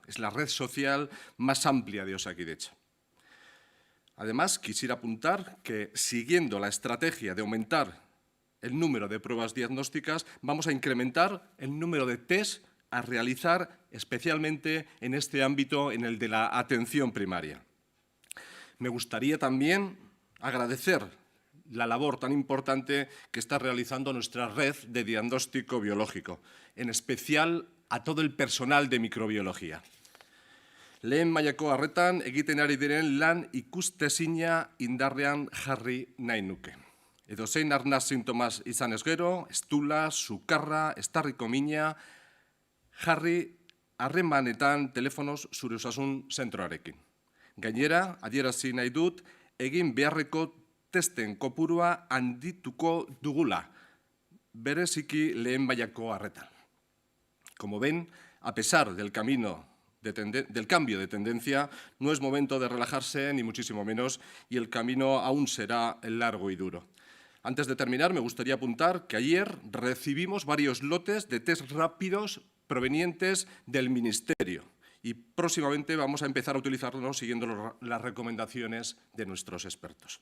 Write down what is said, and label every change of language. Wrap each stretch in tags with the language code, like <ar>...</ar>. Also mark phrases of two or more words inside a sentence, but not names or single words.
<es>Es la red social más amplia de Osakidetza. Además, quisiera apuntar que, siguiendo la estrategia de aumentar el número de pruebas diagnósticas, vamos a incrementar el número de test a realizar, especialmente en este ámbito, en el de la atención primaria. Me gustaría también agradecer la labor tan importante que está realizando nuestra red de diagnóstico biológico, en especial a todo el personal de microbiología.</es> <eu>Lehen mailako arretan egiten ari diren lan ikustezina indarrean jarri nahi nuke. Edozein arnaz sintomas izan ez gero, estula, sukarra, estarriko mina, jarri harremanetan telefonoz zure osasun zentroarekin. Gainera, adierazi nahi dut, egin beharreko testen kopurua handituko dugula, bereziki lehen mailako arretan.</eu> <es>Como ven, a pesar del cambio de tendencia, no es momento de relajarse, ni muchísimo menos, y el camino aún será largo y duro. Antes de terminar, me gustaría apuntar que ayer recibimos varios lotes de test rápidos provenientes del Ministerio y próximamente vamos a empezar a utilizarlos siguiendo las recomendaciones de nuestros expertos.</es>